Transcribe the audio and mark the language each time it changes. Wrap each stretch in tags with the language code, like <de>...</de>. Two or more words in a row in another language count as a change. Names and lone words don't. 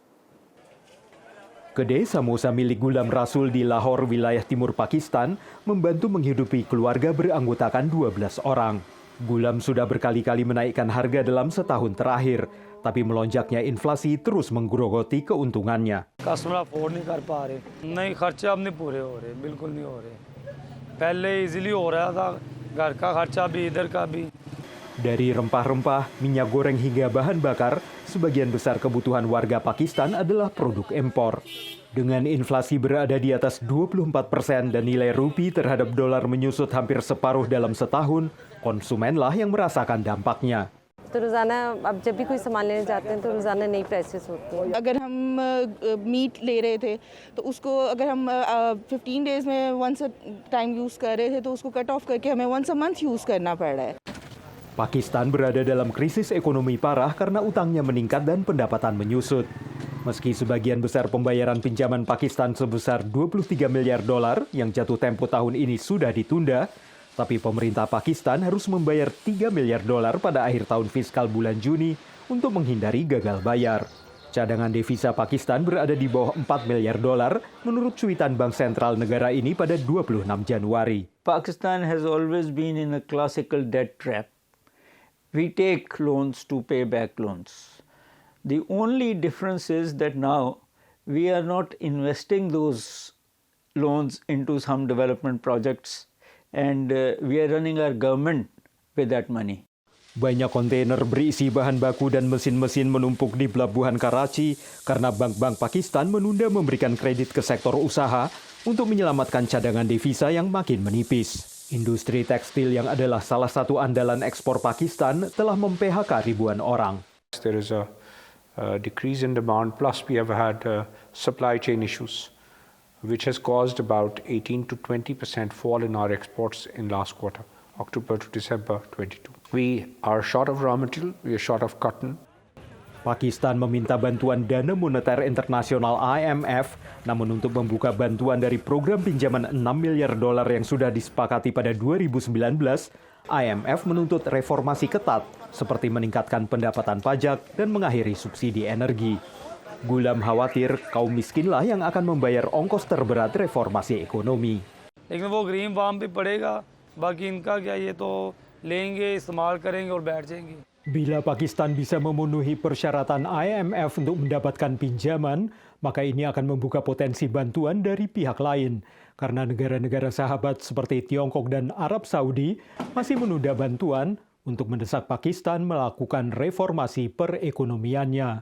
<id>Kedai samosa milik Gulam Rasul di Lahore, wilayah timur Pakistan, membantu menghidupi keluarga beranggotakan 12 orang. Gulam sudah berkali-kali menaikkan harga dalam setahun terakhir, tapi melonjaknya inflasi terus menggerogoti keuntungannya.</id> <en>Customer afford</en> <ur>نہیں کر پا رہے، نہیں خرچے اب نہیں پورے ہو رہے، بالکل نہیں ہو رہے. پہلے ایزیلی ہو رہا تھا، گھر کا خرچہ بھی ادھر کا بھی.</ur> <id>Dari rempah-rempah, minyak goreng hingga bahan bakar, sebagian besar kebutuhan warga Pakistan adalah produk impor. Dengan inflasi berada di atas 24% dan nilai rupiah terhadap dolar menyusut hampir separuh dalam setahun, konsumenlah yang merasakan dampaknya.</id> <ur>تو روزانہ اب جب بھی کوئی سامان لینے جاتے ہیں تو روزانہ نئی پرائسز ہوتی ہیں. اگر ہم میٹ لے رہے تھے تو اس کو اگر ہم 15 ڈیز میں</ur> <en>once time use</en> <ur>کر رہے تھے تو اس کو</ur> <en>cut off</en> <ur>کر کے ہمیں</ur> <en>once a month use</en> <ur>کرنا پڑ رہا ہے.</ur> <id>Pakistan berada dalam krisis ekonomi parah karena utangnya meningkat dan pendapatan menyusut. Meski sebagian besar pembayaran pinjaman Pakistan sebesar $23 miliar yang jatuh tempo tahun ini sudah ditunda, tapi pemerintah Pakistan harus membayar $3 miliar pada akhir tahun fiskal bulan Juni untuk menghindari gagal bayar. Cadangan devisa Pakistan berada di bawah $4 miliar menurut cuitan Bank Sentral negara ini pada 26 Januari.</id> <en>Pakistan has always been in a classical debt trap. We take loans to pay back loans. The only difference is that now we are not investing those loans into some development projects and we are running our government with that money.</en> <id>Banyak kontainer berisi bahan baku dan mesin-mesin menumpuk di pelabuhan Karachi karena bank-bank Pakistan menunda memberikan kredit ke sektor usaha untuk menyelamatkan cadangan devisa yang makin menipis. Industri tekstil yang adalah salah satu andalan ekspor Pakistan telah mem-PHK ribuan orang.</id> <en>There is a decrease in demand, plus we have had supply chain issues, which has caused about 18 to 20% fall in our exports in last quarter, October to December 22. We are short of raw material, we are short of cotton.</en> <id>Pakistan meminta bantuan Dana Moneter Internasional IMF, namun untuk membuka bantuan dari program pinjaman $6 miliar yang sudah disepakati pada 2019, IMF menuntut reformasi ketat, seperti meningkatkan pendapatan pajak dan mengakhiri subsidi energi. Gulam khawatir kaum miskinlah yang akan membayar ongkos terberat reformasi ekonomi.</id> <ur>لیکن وہ</ur> <en>green form</en> <ur>بھی پڑے گا، باقی ان کا کیا، یہ تو لیں گے، استعمال کریں گے اور بیٹھ جائیں گے.</ur> <id>Bila Pakistan bisa memenuhi persyaratan IMF untuk mendapatkan pinjaman, maka ini akan membuka potensi bantuan dari pihak lain. Karena negara-negara sahabat seperti Tiongkok dan Arab Saudi masih menunda bantuan, untuk mendesak Pakistan melakukan reformasi perekonomiannya.</id>